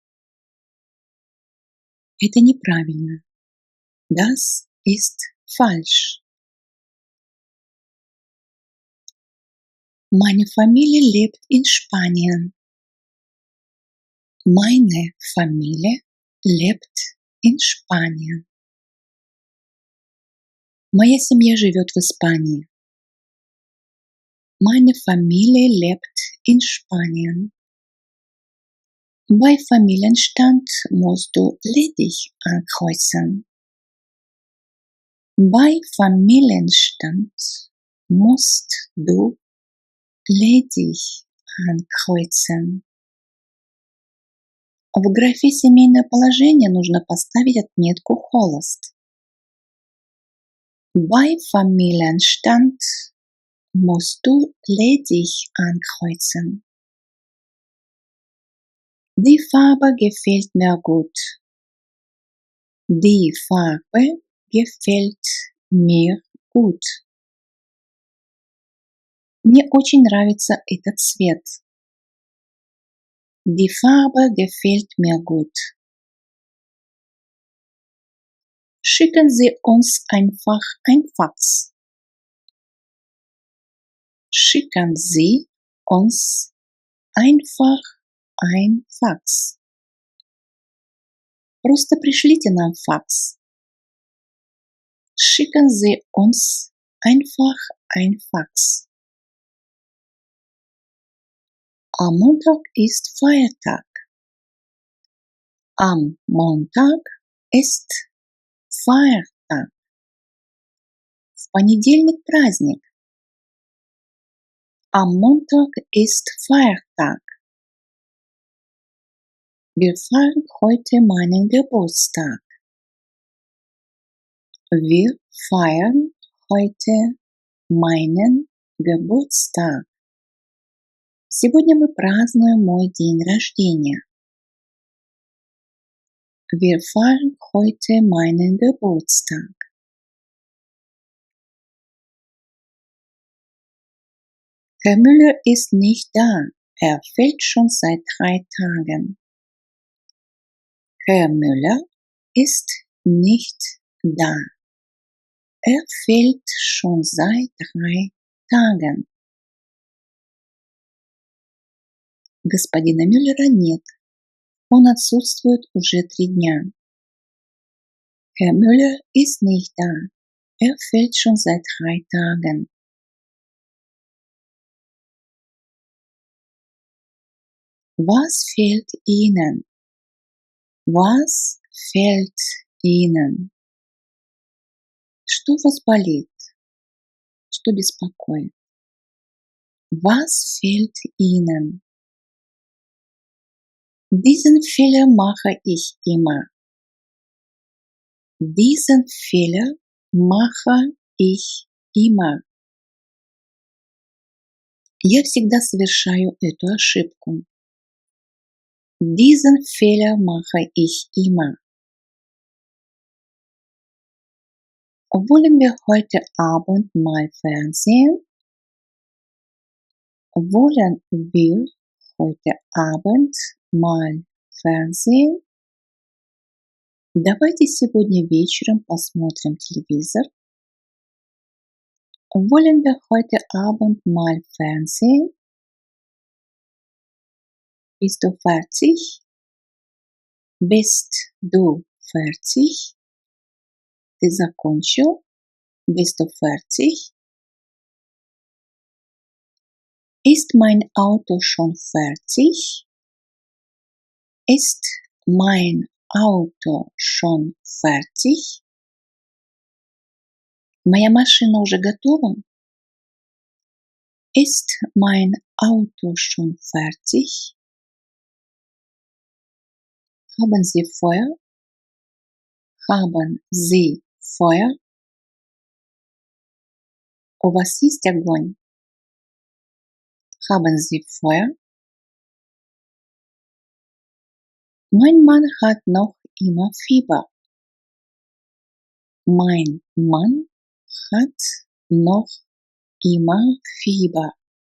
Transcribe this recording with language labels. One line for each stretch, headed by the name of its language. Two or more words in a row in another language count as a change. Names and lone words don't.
Russian: Это неправильно.
German: Das ist falsch. Meine Familie lebt in Spanien. Meine Familie lebt in Spanien.
Russian: Моя семья живет в Испании.
German: Meine Familie lebt in Spanien. Bei Familienstand musst du ledig ankreuzen. Bei Familienstand musst du ledig ankreuzen.
Russian: В графе «Семейное положение» нужно поставить отметку «холост».
German: Bei Familienstand musst du ledig ankreuzen. Die Farbe gefällt mir gut. Die Farbe gefällt mir gut.
Russian: Мне очень нравится этот цвет.
German: Die Farbe gefällt mir gut. Schicken Sie uns einfach ein Fax. Schicken Sie uns einfach ein Fax.
Russian: Просто пришлите нам факс.
German: Schicken Sie uns einfach ein Fax. Am Montag ist Feiertag. Am Montag ist Feiertag.
Russian: В понедельник праздник.
German: Am Montag ist Feiertag. Wir feiern heute meinen Geburtstag. Wir feiern heute meinen Geburtstag.
Russian: Сегодня мы празднуем мой день рождения.
German: Wir feiern heute meinen Geburtstag. Herr Müller ist nicht da. Er fehlt schon seit 3 Tagen. Herr Müller ist nicht da. Er fehlt schon seit 3 Tagen.
Russian: Господина Мюллера нет. Он отсутствует уже 3 дня.
German: Herr Müller ist nicht da. Er fehlt schon seit 3 Tagen. Was fehlt Ihnen? Was fehlt Ihnen?
Russian: Что вас болит? Что беспокоит?
German: Was fehlt Ihnen? Diesen Fehler mache ich immer. Diesen Fehler mache ich immer.
Russian: Я всегда совершаю эту ошибку.
German: Diesen Fehler mache ich immer. Wollen wir heute Abend mal Fernsehen? Wollen wir heute Abend mal Fernsehen?
Russian: Давайте сегодня вечером посмотрим телевизор.
German: Wollen wir heute Abend mal Fernsehen? Bist du fertig? Bist du fertig?
Russian: Ты закончил?
German: Bist du fertig? Ist mein Auto schon fertig? Ist mein Auto schon fertig?
Russian: Моя машина уже готова?
German: Ist mein Auto schon fertig? Haben Sie Feuer? Haben Sie Feuer?
Russian: У вас есть огонь?
German: Haben Sie Feuer? Mein Mann hat noch immer Fieber. Mein Mann hat noch immer Fieber.